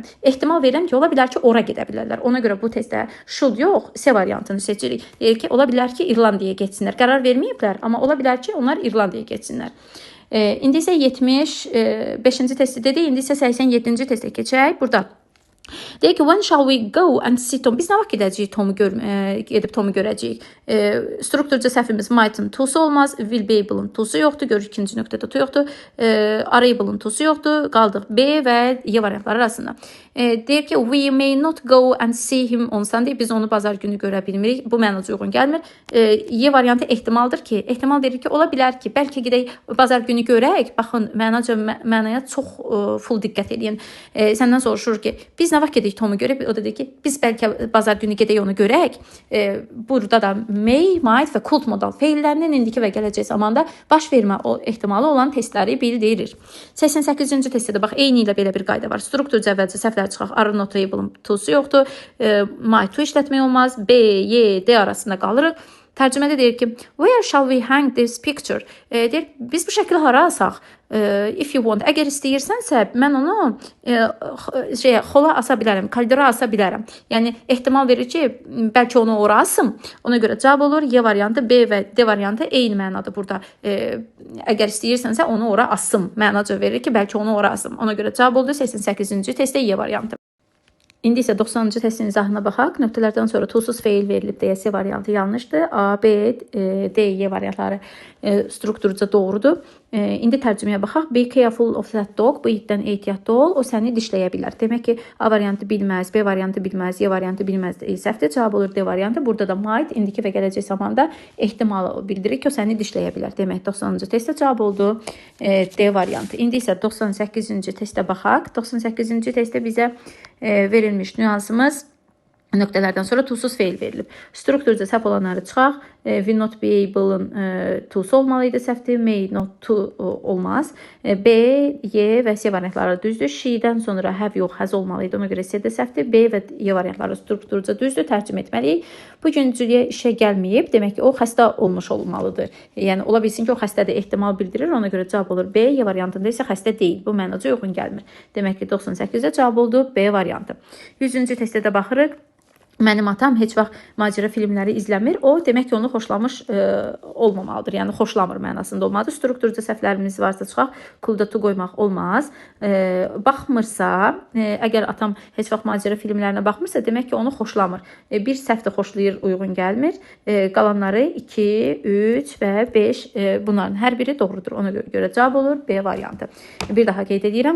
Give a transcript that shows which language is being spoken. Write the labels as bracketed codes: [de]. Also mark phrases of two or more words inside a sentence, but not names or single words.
[az] Ehtimal verirəm ki, ola bilər ki, ora gedə bilərlər. Ona görə bu testdə should yox, C variantını seçirik. Deyir ki, ola bilər ki, İrlandiyaya getsinlər. Qərar verməyiblər, amma ola bilər ki, onlar İrlandiyaya getsinlər. İndi isə 75-ci testi dedik, indi isə 87-ci testə keçək. Burada deyir ki, [en] when shall we go and see Tom? [az] Biz nə vaxt gedəcəyik gedib Tomu görəcəyik? Strukturca səhvimiz might-ın tusu olmaz. [en] Will be able- [az] ın tusu yoxdur. Görür ikinci nöqtədə tu yoxdur. [en] Are-able- [az] ın tusu yoxdur. Qaldıq B və Y variantları arasında. Deyir ki, [en] we may not go and see him on Sunday. [az] Biz onu bazar günü görə bilmirik. Bu mənaca uyğun gəlmir. Y variantı ehtimaldır ki, ehtimal deyir ki, ola bilər ki, bəlkə gedək bazar günü görək. Baxın, mənaya çox full diqqət edin. Səndən soruşur ki, biz nə vaxt park edik Tomu görüb, o dedi ki, biz bəlkə bazar günü gedək onu görək. Burada da may, might və could modal feillərinin indiki və gələcək zamanda baş vermə ehtimalı olan testləri bildirir. 88-ci testdə də bax, eyni ilə belə bir qayda var. Strukturca əvvəlcə səhvlər çıxaq. [en] Are not able to'su [az] yoxdur. [en] Might to [az] işlətmək olmaz. B, Y, D arasında qalırıq. Tərcümədə deyir ki, [en] where shall we hang this picture? [az] Deyir, biz bu şəkli hara asaq? [en] If you want, [az] əgər istəyirsənsə, mən onu xola asa bilərəm, koridora asa bilərəm. Yəni, ehtimal verir ki, bəlkə onu ora asım. Ona görə cavab olur, Y variantı, B və D variantı eyni mənadır burada. Əgər istəyirsənsə, onu ora asım. Mənaca verir ki, bəlkə onu ora asım. Ona görə cavab oldu 88-ci testdə Y variantı. İndi isə 90-cı testin izahına baxaq. Nöqtələrdən sonra to'suz feil verilib deyə C variantı yanlışdır. A, B, D, Y variantları strukturca doğrudur. İndi tərcüməyə baxaq. [en] Be careful of that dog. [az] Bu itdən ehtiyatlı ol. O səni dişləyə bilər. Demək ki, A variantı bilməz, B variantı bilməz, Y variantı bilməz. Səhvdir. Cavab olur D variantı. Burada da might, indiki və gələcək zamanda ehtimalı bildirir ki, o səni dişləyə bilər. Demək 90-cı testdə cavab oldu D variantı. İndi isə 98-ci testə baxaq. 98-ci testdə bizə verilmiş nüansımız nöqtələrdən sonra to'suz feil verilib. Strukturca səhv olanları çıxaq. [en] Will not be able- [az] ın to'su olmalı idi, səhvdir. [en] May not to [az] olmaz. B, Y və C variantları düzdür. She-dən sonra have yox, has olmalı idi. Ona görə C də səhvdir. B və Y variantları strukturca düzdür. Tərcümə etməliyik. Bu gün Cüliyə işə gəlməyib. Demək ki, o xəstə olmuş olmalıdır. Yəni, ola bilsin ki, o xəstədir, ehtimal bildirir. Ona görə cavab olur B. Y variantında isə xəstə deyil. Bu mənaca uyğun gəlmir. Demək ki, 98-də cavab oldu B variantı. 100-cü testdə də baxırıq. Mənim atam heç vaxt macəra filmləri izləmir. O, demək ki, onu xoşlamış olmamalıdır. Yəni, xoşlamır mənasında olmalıdır. Strukturca səhvlərimiz varsa çıxaq. [en] Could to [az] qoymaq olmaz. Baxmırsa, əgər atam heç vaxt macəra filmlərinə baxmırsa, demək ki, onu xoşlamır. Bir səhv də xoşlayır, uyğun gəlmir. Qalanları 2, 3 və 5 bunların hər biri doğrudur. Ona görə cavab olur B variantı. Bir daha qeyd edirəm.